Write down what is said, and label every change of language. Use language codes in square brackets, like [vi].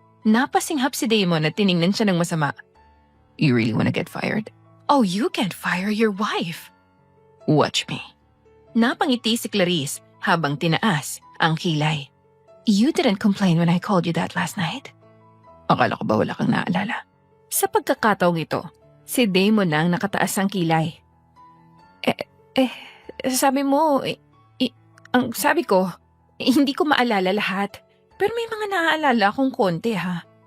[tl] Napasinghap si Damon at tiningnan siya ng masama. [en] You really wanna get fired? Oh, you can't fire your wife. Watch me. [tl] Napangiti si Clarice habang tinaas ang kilay. [en] You didn't complain when I called you that last night? [tl] Akala ko ba wala kang naalala? Sa pagkakataong ito, si Damon na ang nakataas ang kilay. Sabi mo, ang sabi ko, hindi ko maalala lahat. Pero may mga naaalala akong konti ha.